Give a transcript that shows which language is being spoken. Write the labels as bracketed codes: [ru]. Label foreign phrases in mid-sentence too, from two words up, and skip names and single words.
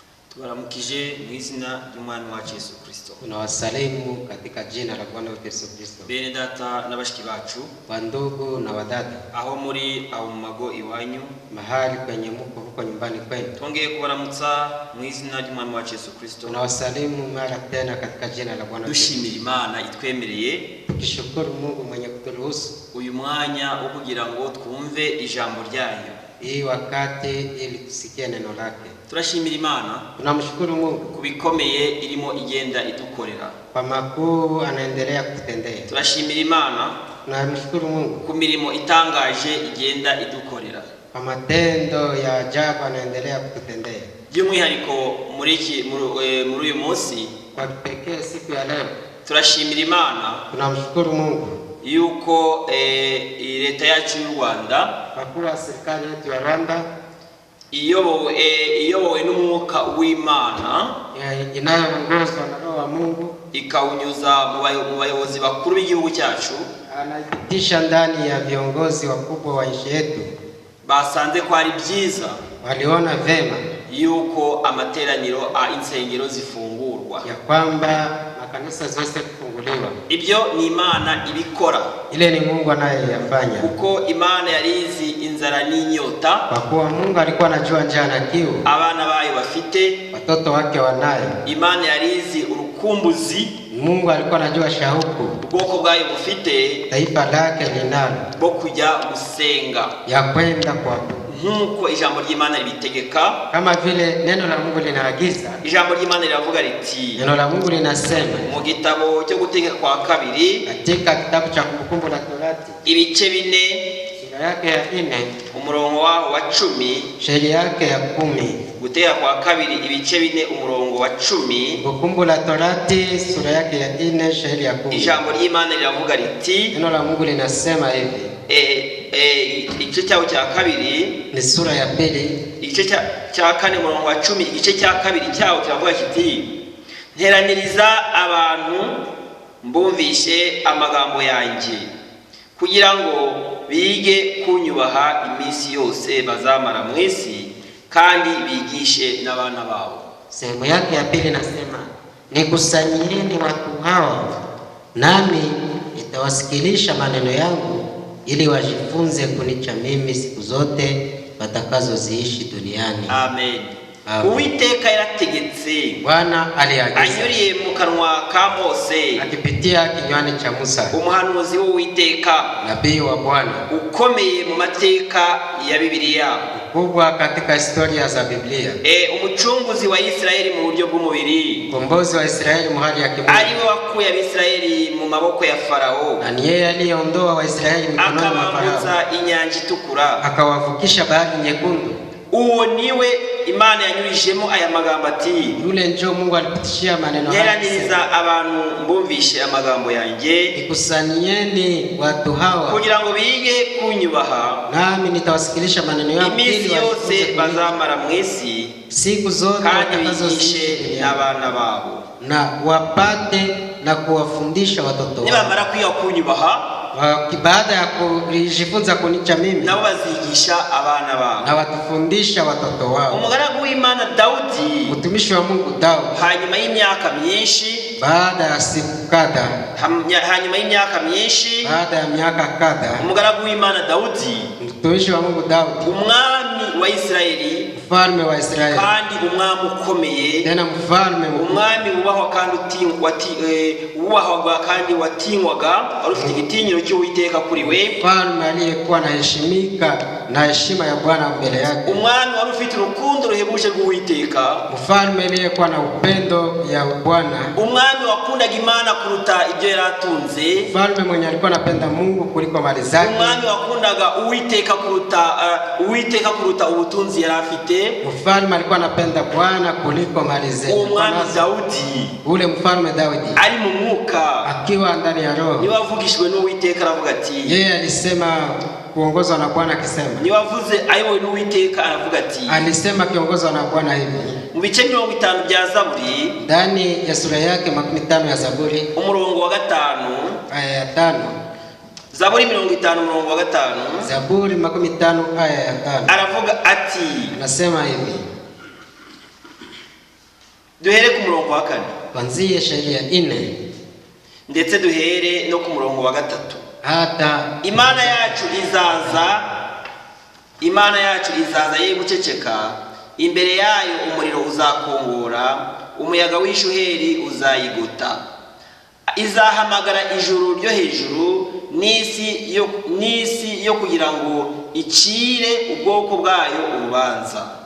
[rw] Tubaramukije mu izina ry'umwami wacu Yesu Kristo. [sw] Tunawasalimu katika jina la Bwana wetu Yesu Kristo. [rw] Bene data n'abashiki bacu, [sw] Wandugu na wadada, [rw] aho muri aho mu mago iwanyu, [sw] mahali kwenye mko huko nyumbani kwenu, [rw] twongeye kubaramutsa mu izina ry'umwami wacu Yesu Kristo. [sw] tunawasalimu mara tena katika jina la Bwana wetu. [rw] Dushimira Imana itwemereye [sw] Tukishukuru Mungu mwenye kuturuhusu [rw] uyu mwanya wo kugira ngo twumve ijambo ryayo. [sw] hii wakati ili tusikie neno lake. [rw] Turashimira Imana [sw] Tunamshukuru Mungu [rw] kubikomeye irimo igenda idukorera. [sw] kwa makuu anaendelea kututendea. [rw] Turashimira Imana [sw] Tunamshukuru Mungu [rw] ku mirimo itangaje igenda idukorera. [sw] kwa matendo ya ajabu anaendelea kututendea. [rw] By'umwihariko muri uyu munsi [sw] Kwa kipekee siku ya leo [rw] turashimira Imana [sw] tunamshukuru Mungu [rw] yuko leta yacu y'u Rwanda [sw] kwa kuwa serikali yetu ya Rwanda [rw] iyobowe n'umwuka w'Imana [sw] inayoongozwa na Roho wa Mungu [rw] ikawunyuza mu bayobozi bakuru b'igihugu cyacu, [sw] anaipitisha ndani ya viongozi wakubwa wa nchi yetu. [rw] basanze ko ari byiza [sw] Waliona vema [rw] yuko amateraniro insengero zifungurwa, [sw] ya kwamba makanisa zote kufunguliwa. [rw] ibyo ni Imana ibikora, [sw] Ile ni Mungu anayeyafanya, [rw] kuko Imana yarizi inzara n'inyota [sw] kwa kuwa Mungu alikuwa anajua njaa na kiu [rw] abana bayo bafite, [sw] watoto wake wanayo. [rw] Imana yarizi urukumbuzi [sw] Mungu alikuwa anajua shauku [rw] ubwoko bwayo bufite [sw] taifa lake linalo [rw] bwo kujya gusenga [sw] ya kwenda kwa [rw] nk'uko ijambo ry'Imana ribitegeka. [sw] kama vile neno la Mungu linaagiza. [rw] Ijambo ry'Imana riravuga riti [sw] Neno la Mungu linasema [rw] mu gitabo cyo gutegeka kwa kabiri [sw] katika kitabu cha Kumbukumbu la Torati [rw] ibice 4 [sw] sura yake ya 4 [rw] umurongo waho wa 10, [sw] sheria yake ya 10. [rw] gutegeka kwa kabiri ibice 4 umurongo wa 10, [sw] Kumbukumbu la Torati sura yake ya 4 sheria ya 10. [rw] ijambo ry'Imana riravuga riti, [sw] Neno la Mungu linasema hivi. [rw] igice cyawo cya kabiri [sw] Ni sura ya 2 [rw] igice cya 4 umurongo wa 10, igice cya kabiri cyawo kiravuga kiti, nteraniriza abantu mbumvishe amagambo yanjye kugira ngo bige kunyubaha iminsi yose bazamara mu isi, kandi bigishe n'abana babo. [sw] Sehemu yake ya 2 nasema, nikusanyieni watu hawa nami nitawasikilisha maneno yangu ili wajifunze kunicha mimi siku zote watakazoziishi duniani. [rw] Amen. Uwiteka yarategetse, [sw] Bwana aliagiza [rw] anyuriye mu kanwa ka Mose [sw] akipitia kinywani cha Musa, [rw] umuhanuzi w'Uwiteka [sw] nabii wa Bwana [rw] ukomeye mu mateka ya Bibiliya, [sw] kubwa katika historia za Biblia, [rw] umucunguzi wa Israeli mu buryo bw'umubiri, [sw] mkombozi wa Israeli mahali ya kimwili, [rw] ariwe wakuye Abisirayeli mu maboko ya Farao, [sw] na ni yeye aliyeondoa Waisraeli mikononi mwa Farao [rw] akabambutsa inyanja itukura, [sw] akawavukisha bahari nyekundu. [rw] uwo niwe Imana yanyurijemo aya magambo ati, [sw] Yule njoo Mungu alipitishia maneno haya, [rw] nteraniriza abantu mbumvishe amagambo yanjye [sw] ikusanyieni watu hawa [rw] kugira ngo bige kunyubaha [sw] nami nitawasikilisha maneno yangu [rw] iminsi yose bazamara mu isi, [sw] siku zote [rw] kandi [sw] watakazoishi [rw] bigishe [sw] duniani, [rw] n'abana babo. [sw] na wapate na kuwafundisha watoto wao. [rw] Nibamara kwiga kunyubaha, [sw] Baada ya kujifunza kunicha mimi, [rw] nabo bazigisha abana babo. [sw] na watufundisha watoto wao. [rw] Umugaragu w'Imana Dawudi, [sw] Mtumishi wa Mungu Daudi, [rw] hanyuma y'imyaka myinshi, [sw] baada ya siku kadha, [rw] hanyuma y'imyaka myinshi, [sw] baada ya miaka kadha, [rw] umugaragu w'Imana Dawudi, [sw] mtumishi wa Mungu Daudi, [rw] umwami wa Isirayeli, [sw] mfalme wa Israeli, [rw] kandi umwami ukomeye, [sw] tena mfalme mkuu, [rw] umwami wubahwa kandi wubahwaga kandi watinywaga, wari ufite igitinyiro cy'Uwiteka kuri we, [sw] mfalme aliyekuwa anaheshimika na heshima ya Bwana mbele yake, [rw] umwami wari ufite urukundo ruhebuje rw'Uwiteka, [sw] mfalme aliyekuwa na upendo ya Bwana, [rw] umwami wakundaga Imana kuruta ibyo yaratunze, [sw] mfalme mwenye alikuwa anapenda Mungu kuliko mali zake, [rw] umwami wakundaga Uwiteka kuruta ubutunzi yari afite, [sw] mfalme alikuwa anapenda Bwana kuliko mali zake. [rw] umwami Dawudi, [sw] Ule mfalme Daudi [rw] ari mu mwuka, [sw] akiwa ndani ya roho, [rw] niwe wavugishijwe n'Uwiteka aravuga ati, [sw] yeye alisema kuongozwa na Bwana, akisema, [rw] niwe wavuze ayobowe n'Uwiteka aravuga ati, [sw] alisema kiongozwa na Bwana hivi. [rw] mu bice 50 bya Zaburi, [sw] Ndani ya sura yake 50 ya Zaburi [rw] umurongo wa 5, [sw] aya ya 5, [rw] Zaburi 50 umurongo wa 5, [sw] Zaburi 50 aya ya 5, [rw] aravuga ati, [sw] anasema hivi, [rw] ku wa 4. [sw] Kwanzia sheria 4 [rw] ndetse duhere no ku murongo wa 3. [sw] hata [rw] Imana yacu izaza ye guceceka, imbere yayo umuriro uzakongora, umuyaga w'ishuheri uzayigota. Izahamagara ijuru ryo hejuru n'isi yo kugira ngo icire ubwoko bwayo urubanza.